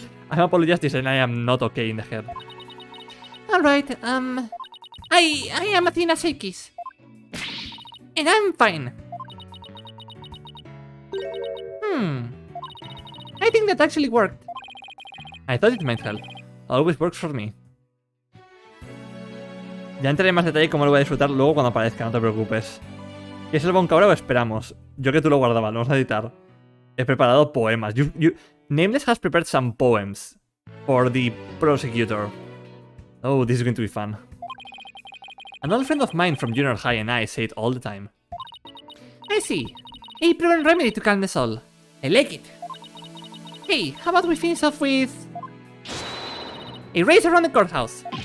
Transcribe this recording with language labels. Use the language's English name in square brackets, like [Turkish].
[English] I'm Apollo Justice, and I am not okay in the head. Alright, I am Athena Seikis. And I'm fine. I think that actually worked. I thought it might help. Always works for me. [Spanish] Ya entraré en más detalle cómo lo voy a disfrutar luego cuando aparezca, no te preocupes. ¿Quieres el Bonca ahora o esperamos? Yo que tú lo guardabas, lo vamos a editar. He preparado poemas. [English] Nameless has prepared some poems for the prosecutor. Oh, this is going to be fun. An old friend of mine from junior high and I say it all the time. I see. A proven remedy to calm the soul. I like it. Hey, how about we finish off with a race around the courthouse?